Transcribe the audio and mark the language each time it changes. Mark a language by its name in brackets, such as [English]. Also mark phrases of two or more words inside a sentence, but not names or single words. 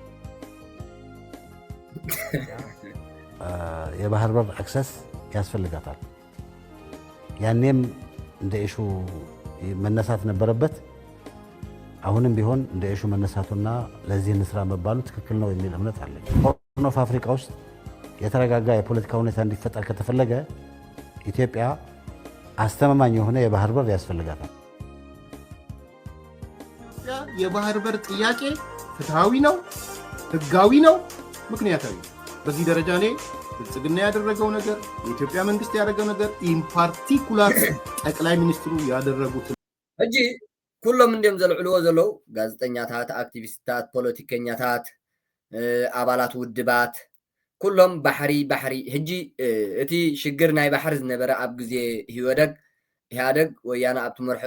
[Amharic] የባህር በር አክሰስ ያስፈልጋታል። ያኔም እንደ ኢሹ መነሳት ነበረበት። አሁንም ቢሆን እንደ ኢሹ መነሳቱና ለዚህ እንስራ መባሉ ትክክል ነው የሚል እምነት አለኝ። ሆርን ኦፍ አፍሪካ ውስጥ የተረጋጋ የፖለቲካ ሁኔታ እንዲፈጠር ከተፈለገ ኢትዮጵያ አስተማማኝ የሆነ የባህር በር ያስፈልጋታል። የባህር በር ጥያቄ ፍትሃዊ ነው፣ ህጋዊ ነው፣ ምክንያታዊ ነው። በዚህ ደረጃ ላይ ብልጽግና ያደረገው ነገር፣ የኢትዮጵያ መንግስት ያደረገው ነገር፣ [English] in particular [Amharic] ጠቅላይ ሚኒስትሩ ያደረጉት [Tigrinya] እጂ ኩሎም እንደም ዘልዕልዎ ዘለው ጋዜጠኛታት፣ አክቲቪስታት፣ ፖለቲከኛታት፣ አባላት ውድባት ኩሎም ባሕሪ ሕጂ እቲ ሽግር ናይ ባሕሪ ዝነበረ ኣብ ግዜ ኢህአደግ ወያነ ኣብቲ መርሖ